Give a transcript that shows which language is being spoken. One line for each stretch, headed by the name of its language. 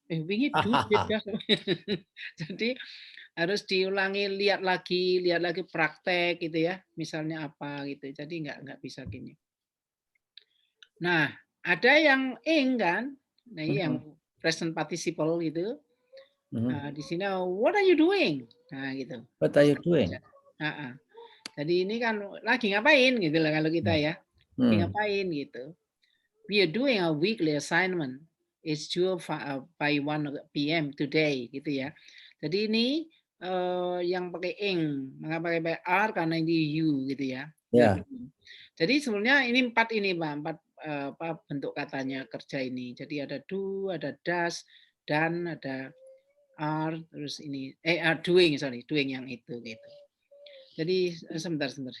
Javanese: Wingi
Indonesian: Jadi harus diulangi, lihat lagi praktek gitu ya. Misalnya apa gitu. Jadi nggak bisa gini. Nah, ada yang ing kan. Nah, ini yang present participle gitu. Nah, di sini
English: what are you doing?
Indonesian: Nah, gitu.
English: What are you doing?
Indonesian: Jadi ini kan lagi ngapain gitu lah kalau kita ya. Lagi ngapain gitu.
English: We are doing a weekly assignment. It's due by 1 p.m. today
Indonesian: gitu ya. Jadi ini yang pakai ing, mengapa pakai are karena ini you gitu ya. Ya. Jadi sebenarnya ini 4 ini Pak, 4 bentuk katanya kerja ini. Jadi ada do, ada does, dan ada are, terus ini doing yang itu gitu. Jadi sebentar.